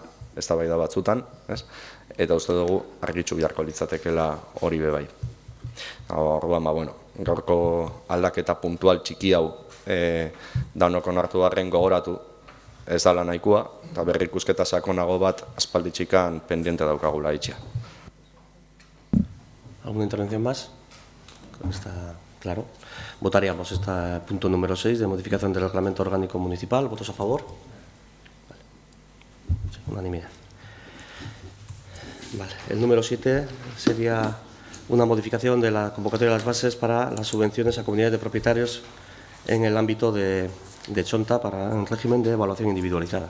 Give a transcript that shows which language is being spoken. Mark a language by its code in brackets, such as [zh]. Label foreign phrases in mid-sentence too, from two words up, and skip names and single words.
[eu] Eztabaida batzutan, eta uste dugu argitxu beharko litzatekela hori bebai. Orduan, gaurko aldaketa puntual txiki hau danok onartu arren gogoratu ez dala nahikoa, eta berrikusketa sakonago bat aspalditxikan pendiente daukagula itxea. [es] ¿Alguna intervención más? Está claro. Votaríamos este punto número 6 de modificación del Reglamento Orgánico Municipal. ¿Votos a favor? Vale. Sí, unanimidad. Vale. El número 7 sería una modificación de la convocatoria de las bases para las subvenciones a comunidades de propietarios en el ámbito de Chonta para un régimen de evaluación individualizada.